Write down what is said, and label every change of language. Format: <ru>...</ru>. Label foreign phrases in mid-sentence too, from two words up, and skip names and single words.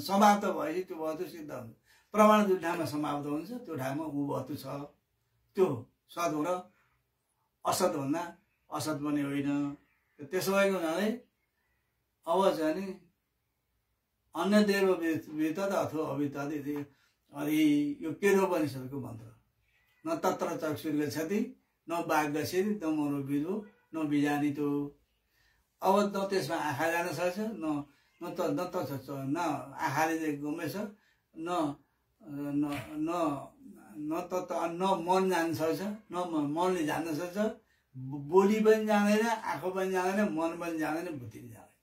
<ne>समाप्त भएपछि त्यो वस्तु सिद्ध हुन्छ। प्रमाण जुन ठाउँमा समाप्त हुन्छ त्यो ठाउँमा ऊ वस्तु छ, त्यो सत् हो र असत भन्दा असत पनि होइन। त्यसो भएको हुनाले अब चाहिँ नि</ne> <sa>अन्य देव वितद अथवा अवितद</sa> <ne>अनि यो केनोपनिषदको मन्त्र</ne> <sa>न तत्र चक्षुर्गच्छति न वाक् गच्छति न मनो विदो न बिजानितो।</sa> <ne>अब न त्यसमा आँखा जान सक्छ, न आँखाले गमेछ, न मन जान्न सक्छ, न मनले जान्न सक्छ, बोली पनि जाँदैन, आँखा पनि जाँदैन, मन पनि जाँदैन, बुद्धि पनि जाँदैन।</ne>